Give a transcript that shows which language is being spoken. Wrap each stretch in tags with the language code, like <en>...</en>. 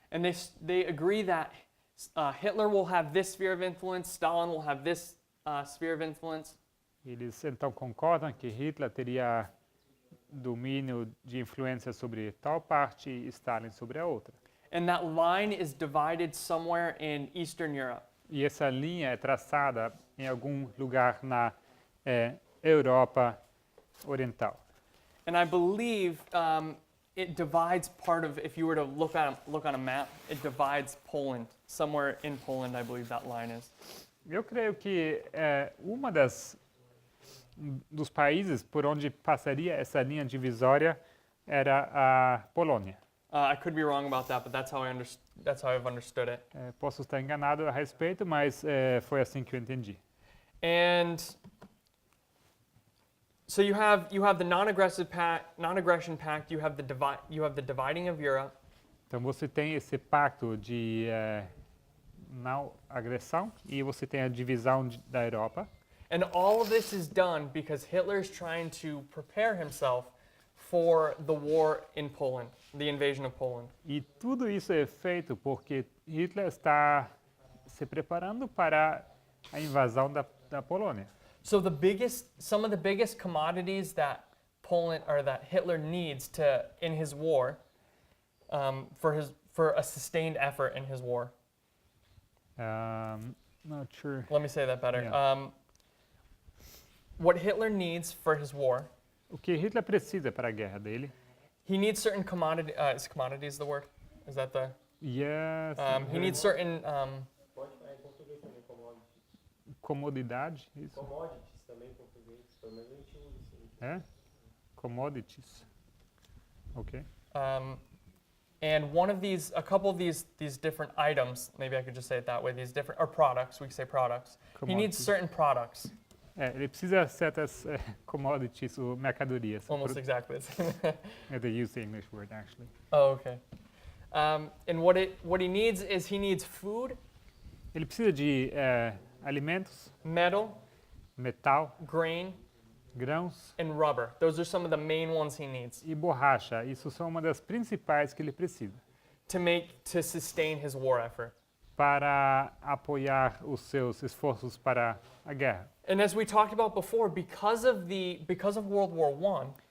<en>And they agree that Hitler will have this sphere of influence, Stalin will have this sphere of influence.</en> <pt>Eles então concordam que Hitler teria domínio de influência sobre tal parte e Stalin sobre a outra.</pt> <en>And that line is divided somewhere in Eastern Europe.</en> <pt>E essa linha é traçada em algum lugar na Europa Oriental.</pt> <en>And I believe it divides part of, if you were to look on a map, it divides Poland. Somewhere in Poland, I believe that line is.</en> <pt>Eu creio que uma dos países por onde passaria essa linha divisória era a Polônia.</pt> <en>I could be wrong about that, but that's how I've understood it.</en> <pt>Posso estar enganado a respeito, mas foi assim que eu entendi.</pt> <en>And so you have the non-aggression pact. You have the dividing of Europe.</en> <pt>Então você tem esse pacto de não agressão e você tem a divisão da Europa.</pt> <en>And all of this is done because Hitler's trying to prepare himself for the war in Poland, the invasion of Poland.</en> <pt>E tudo isso é feito porque Hitler está se preparando para a invasão da Polônia.</pt> <en>So some of the biggest commodities that Hitler needs in his war, for a sustained effort in his war. Not sure. Let me say that better. Yeah. What Hitler needs for his war,</en> <pt>O que Hitler precisa para a guerra dele?</pt> <en>he needs certain commodity. Is commodities the word? Is that the? Yes. He needs certain.</en> <pt>Pode falar em português também, commodity. Comodidade, isso. Commodities também em português, pelo menos a gente usa isso. É? Commodities. Ok.</pt> <en>And a couple of these different items, maybe I could just say it that way, or products, we could say products. He needs Commodities. certain products,</en> <pt>Ele precisa de certas commodities ou mercadorias.</pt> <en>almost exactly the same. They use the English word actually. Oh, okay. And what he needs is food,</en> <pt>Ele precisa de alimentos,</pt> <en>metal,</en> <pt>metal,</pt> <en>grain,</en> <pt>grãos</pt> <en>and rubber. Those are some of the main ones he needs</en> <pt>e borracha. Isso são uma das principais que ele precisa</pt> <en>to sustain his war effort.</en> <pt>para apoiar os seus esforços para a guerra.</pt> <en>And as we talked about before, because of World War I,</en>